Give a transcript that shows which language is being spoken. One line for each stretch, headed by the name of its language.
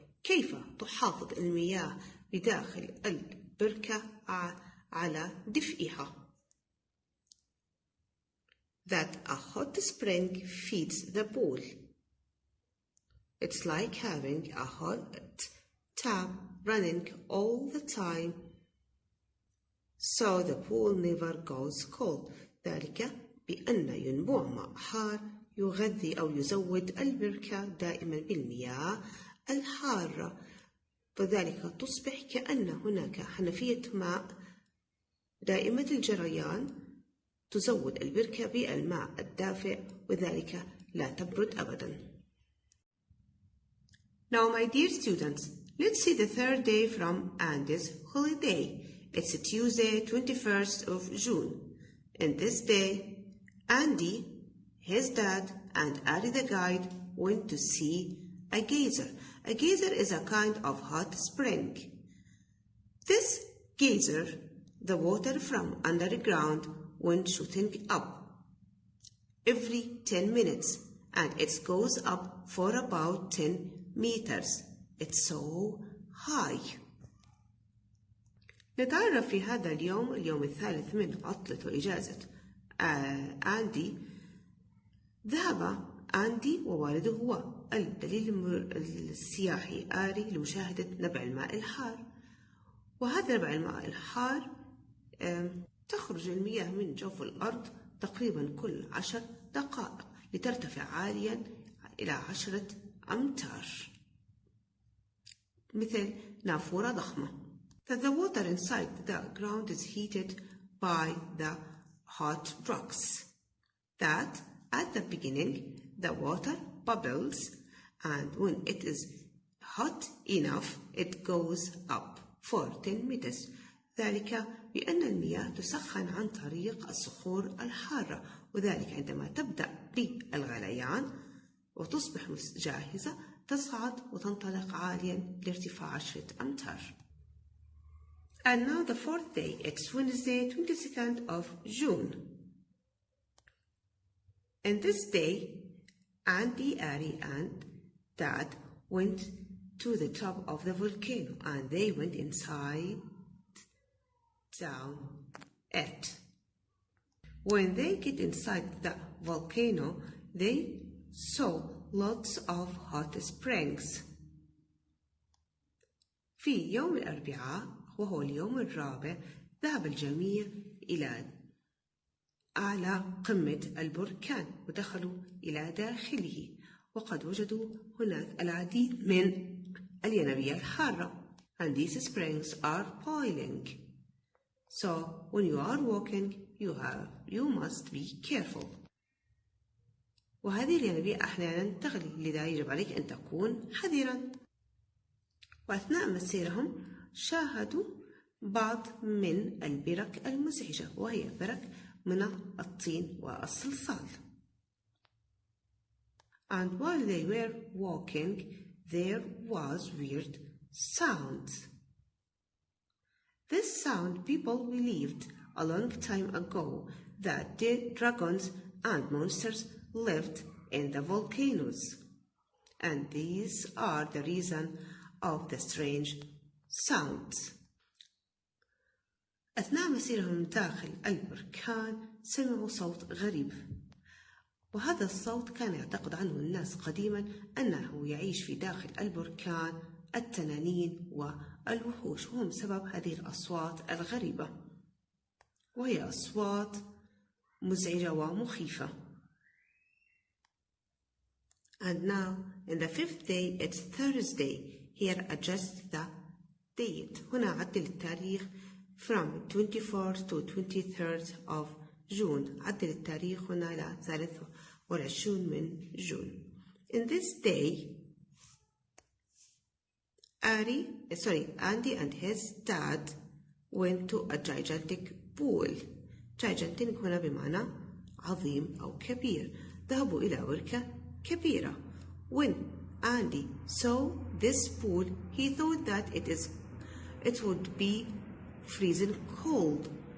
Arabic: كيف تحافظ المياه بداخل البركة على دفئها؟
English: that a hot spring feeds the pool. It's like having a hot tap running all the time, so the pool never goes cold.
Arabic: ذلك بأن ينبوع ماء حار يغذي أو يزود البركة دائما بالمياه الحارة، فذلك تصبح كأن هناك حنفية ماء دائمة الجريان تزود البركة بالماء الدافئ، وذلك لا تبرد أبدا.
English: Now my dear students, let's see the third day from Andy's holiday. It's Tuesday, 21st of June. In this day, Andy, his dad, and Ari the guide went to see a geyser. A geyser is a kind of hot spring. This geyser, the water from underground went shooting up every 10 minutes, and it goes up for about 10 meters. It's so high.
Arabic: نتعرف في هذا اليوم الثالث من عطلة وإجازة أندي. ذهب أندي ووالده والدليل السياحي آري لمشاهدة نبع الماء الحار. وهذا نبع الماء الحار تخرج المياه من جوف الأرض تقريبا كل 10 دقائق لترتفع عاليا إلى 10 أمتار مثل نافورة ضخمة.
English: That the water inside the ground is heated by the hot rocks. That at the beginning the water bubbles, and when it is hot enough it goes up for 10 meters.
Arabic: ذلك بأن المياه تسخن عن طريق الصخور الحارة، وذلك عندما تبدأ بالغليان وتصبح جاهزة تصعد وتنطلق عاليا لارتفاع 10 أمتار.
English: And now the fourth day, it's Wednesday, 22nd of June. And this day, Andy, Ari, and Dad went to the top of the volcano, and they went down it. When they get inside the volcano, they saw lots of hot springs.
Arabic: في يوم الأربعاء وهو اليوم الرابع ذهب الجميع إلى أعلى قمة البركان ودخلوا إلى داخله، وقد وجدوا هناك العديد من الينابيع الحارة.
English: And these springs are boiling. So when you are walking, you must be careful.
Arabic: وهذه الينابيع أحيانا تغلي، لذا يجب عليك أن تكون حذرا. وأثناء مسيرهم شاهدوا بعض من البرك المزعجة، وهي برك من الطين والصلصال.
English: And while they were walking, there was weird sound. This sound people believed a long time ago that dragons and monsters lived in the volcanoes. And these are the reason of the strange sounds.
Arabic: أثناء مسيرهم داخل البركان سمعوا صوت غريب، وهذا الصوت كان يعتقد عنه الناس قديما أنه يعيش في داخل البركان التنانين والوحوش، وهم سبب هذه الأصوات الغريبة، وهي أصوات مزعجة ومخيفة.
English: And now in the fifth day it's Thursday. Here adjust the date.
Arabic: هنا عدل التاريخ
English: from 24th to 23rd of June.
Arabic: عدل التاريخ هنا إلى 23 من جون.
English: In this day, Andy and his dad went to a gigantic pool.
Arabic: Gigantic هنا بمعنى عظيم أو كبير. ذهبوا إلى بركة كبيرة.
English: When Andy saw this pool, he thought that it would be freezing cold.